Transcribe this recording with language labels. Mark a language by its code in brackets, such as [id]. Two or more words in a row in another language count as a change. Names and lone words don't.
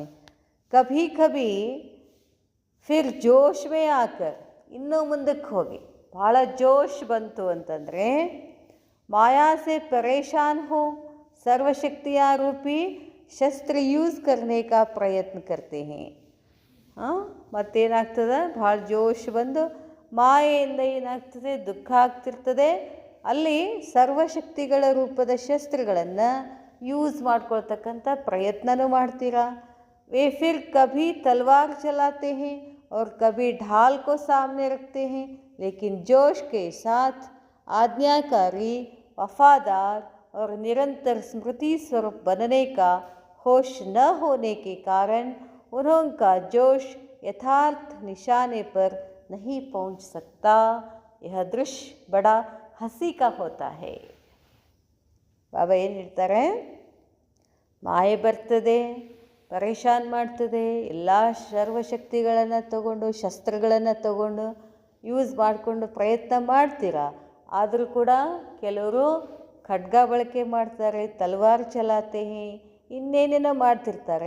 [hi] कभी कभी फिर जोश में आकर, [kn] ಇನ್ನೂ ಮುಂದಕ್ಕೆ ಹೋಗಿ ಭಾಳ ಜೋಶ್ ಬಂತು ಅಂತಂದರೆ [hi] माया से परेशान हो, सर्वशक्तिय रूपी शस्त्र यूज़ करने का प्रयत्न करते हैं. [kn] ಮತ್ತೇನಾಗ್ತದೆ, ಭಾಳ ಜೋಶ್ ಬಂದು ಮಾಯೆಯಿಂದ ಏನಾಗ್ತದೆ, ದುಃಖ ಆಗ್ತಿರ್ತದೆ. ಅಲ್ಲಿ ಸರ್ವಶಕ್ತಿಗಳ ರೂಪದ ಶಸ್ತ್ರಗಳನ್ನು ಯೂಸ್ ಮಾಡ್ಕೊಳ್ತಕ್ಕಂಥ ಪ್ರಯತ್ನನೂ ಮಾಡ್ತೀರಾ. [hi] वे फिर कभी तलवार चलाते हैं और कभी ढाल को सामने रखते हैं, लेकिन जोश के साथ आज्ञाकारी, वफादार और निरंतर स्मृति स्वरूप बनने का होश न होने के कारण उनका जोश यथार्थ निशाने पर नहीं पहुंच सकता. यह दृश्य बड़ा हंसी का होता है. [kn] ಬಾಬಾ ಏನು ಹೇಳ್ತಾರೆ, ಮಾಯೆ ಬರ್ತದೆ, ಪರೇಶಾನ್ ಮಾಡ್ತದೆ, ಎಲ್ಲ ಸರ್ವಶಕ್ತಿಗಳನ್ನು ತಗೊಂಡು ಶಸ್ತ್ರಗಳನ್ನು ತಗೊಂಡು ಯೂಸ್ ಮಾಡಿಕೊಂಡು ಪ್ರಯತ್ನ ಮಾಡ್ತೀರಾ. ಆದರೂ ಕೂಡ ಕೆಲವರು ಖಡ್ಗ ಬಳಕೆ ಮಾಡ್ತಾರೆ, [hi] तलवार चलाते हैं, [kn] ಇನ್ನೇನೇನೋ ಮಾಡ್ತಿರ್ತಾರೆ.